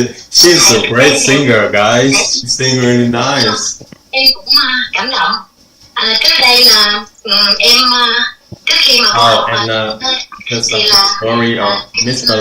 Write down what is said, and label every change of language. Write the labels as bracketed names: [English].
[English] She's a great singer, guys. She sing really nice. [Vietnamese] Em cũng cảm động. Trước đây là em trước khi mà [English] Oh, and because of the story of Mr.